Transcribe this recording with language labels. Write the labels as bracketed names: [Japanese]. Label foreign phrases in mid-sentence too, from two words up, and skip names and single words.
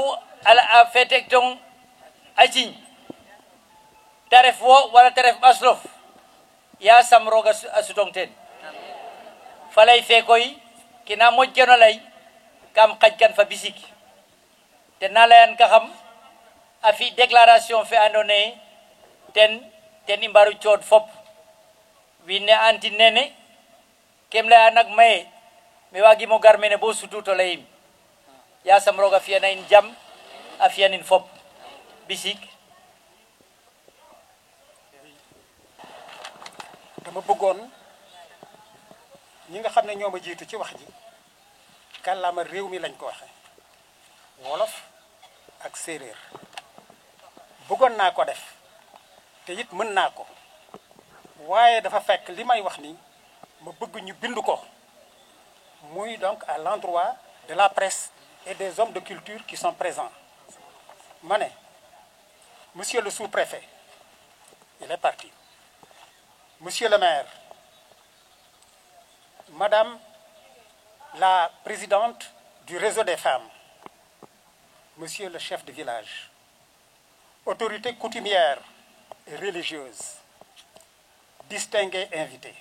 [Serer] a fetek tong a ciñ ta ref wo wala ta ref ɓaslof yasam roga a sutong ten falay fe koy kina moƴkeno lay kam xajkan fa bisik ten na layan ka xam a fi déclaration fe andoona ye ten i mbaru cood fop wiin ne antin nene kem laya nak maye mi waagimo gar mene bo sutu to layim yasam roog a fiyana in jam a fiyanin fop bisik [Wolof] dama bëggoon ñi nga xam ne ñoo ma jiitu ci wax ji kàllaama réew mi lañ ko waxe wolof ak séeréer bëggoon naa ko def te it mën naa ko waaye dafa fekk li may wax ni ma bëgg ñu bind ko muy [French] donc à l'endroit de la presse et des hommes de culture qui sont présents [Wolof] ma ne [French] monsieur le sous-préfet il est parti monsieur le maire madame la présidente du réseau des femmes, monsieur le chef de village, autorités coutumières et religieuses, distingués invités.